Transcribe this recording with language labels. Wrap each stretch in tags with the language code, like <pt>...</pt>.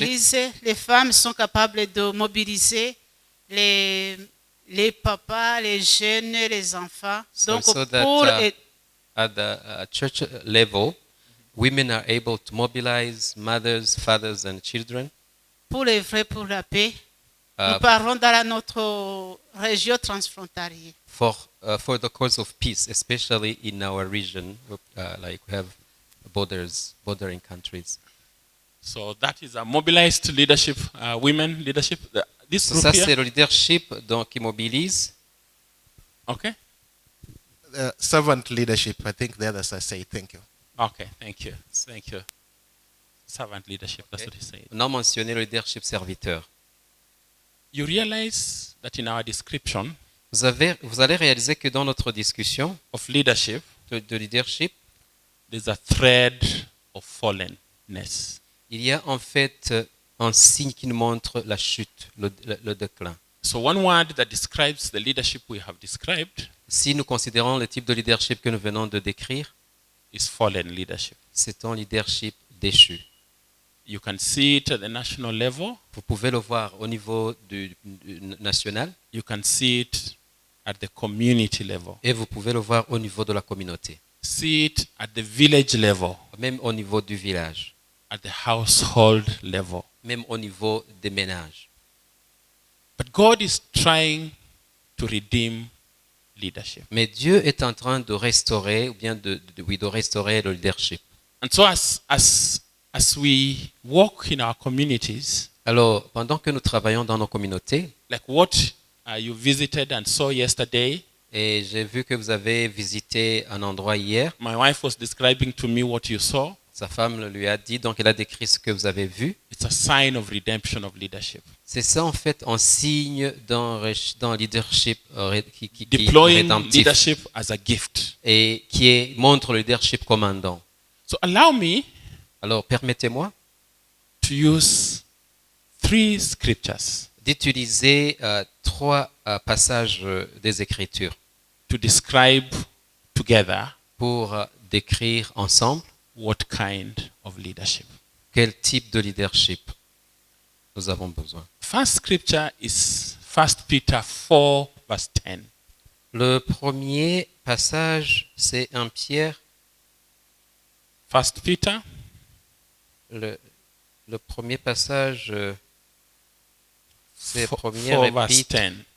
<fr>l'Église, les femmes sont capables de mobiliser les papas, les jeunes, les enfants. Donc,</fr> <en>So that</en> <fr>pour</fr> <en>at the church level, women are able to mobilize mothers, fathers, and children.</en> <fr>pour l'œuvre pour la paix, Uh, nous parlons dans notre région transfrontalière.</fr> <en>for the cause of peace, especially in our region, like we have bordering countries. So that is a mobilized leadership, women leadership. This So group</en> <fr>ça,</fr> <en>here.</en> <fr>c'est le leadership donc, qui mobilise.</fr> <en>Okay. Servant leadership, I think the others are saying. Thank you. Okay. Thank you. Thank you. Servant leadership. That's what he said.</en> <fr>On a mentionné le leadership serviteur.</fr> <en>You realize that in our description</en> <fr>Vous allez réaliser que dans notre discussion</fr> <en>of leadership,</en> <fr>de leadership,</fr> <en>there's a thread of fallenness.</en> <fr>il y a en fait un signe qui nous montre la chute, le déclin.</fr> <en>So one word that describes the leadership we have described</en> <fr>Si nous considérons le type de leadership que nous venons de décrire,</fr> <en>is fallen leadership.</en> <fr>c'est un leadership déchu.</fr> <en>You can see it at the national level.</en> <fr>Vous pouvez le voir au niveau du national.</fr> <en>You can see it at the community level.</en> <fr>Et vous pouvez le voir au niveau de la communauté.</fr> <en>See it at the village level.</en> <fr>Même au niveau du village.</fr> <en>At the household level.</en> <fr>Même au niveau des ménages.</fr> <en>But God is trying to redeem leadership.</en> <fr>Mais Dieu est en train de restaurer, ou bien de restaurer le leadership.</fr> <en>And so as we walk in our communities,</en> <fr>alors, pendant que nous travaillons dans nos communautés,</fr> <en>like what you visited and saw yesterday,</en> <fr>et j'ai vu que vous avez visité un endroit hier.</fr> <en>My wife was describing to me what you saw.</en> <fr>Sa femme lui a dit, donc elle a décrit ce que vous avez vu.</fr> <en>It's a sign of redemption of leadership.</en> <fr>C'est ça en fait un signe d'un leadership qui</fr> <en>Deploying</en> <fr>rédemptif</fr> <en>leadership as a gift.</en> <fr>Et qui montre le leadership comme un don.</fr> <en>So allow me.</en> <fr>Alors permettez-moi</fr> <en>to use 3 scriptures.</en> <fr>D'utiliser 3 passages des Écritures.</fr> <en>To describe together.</en> <fr>Pour décrire ensemble.</fr> <en>What kind of leadership?</en> <fr>Quel type de leadership nous avons besoin?</fr> <en>First scripture is 1 Peter 4 verse 10.</en> <fr>Le premier passage, c'est 1 Pierre.</fr> <en>1 Peter.</en> <fr>Le premier passage, c'est</fr> <en>4 verse 10.</en>